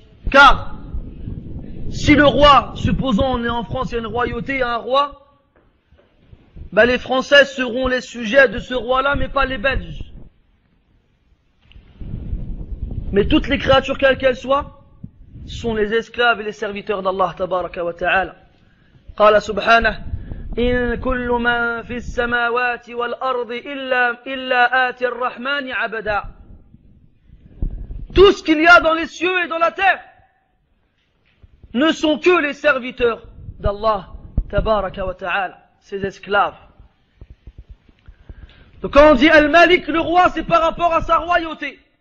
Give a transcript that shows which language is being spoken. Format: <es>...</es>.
<fr>Car, si le roi, supposons on est en France, il y a une royauté, il y a un roi, ben les Français seront les sujets de ce roi-là, mais pas les Belges. Mais toutes les créatures, quelles qu'elles soient, sont les esclaves et les serviteurs d'Allah tabaraka wa ta'ala.</fr> <ar>قال سبحانه إن كل من في السماوات والأرض إلا آتي الرحمن عبدا.</ar> <fr>tout ce qu'il y a dans les cieux et dans la terre ne sont que les serviteurs d'Allah tabaraka wa ta'ala, ses esclaves. Donc quand on dit Al-Malik, le roi, c'est par rapport à sa royauté.</fr>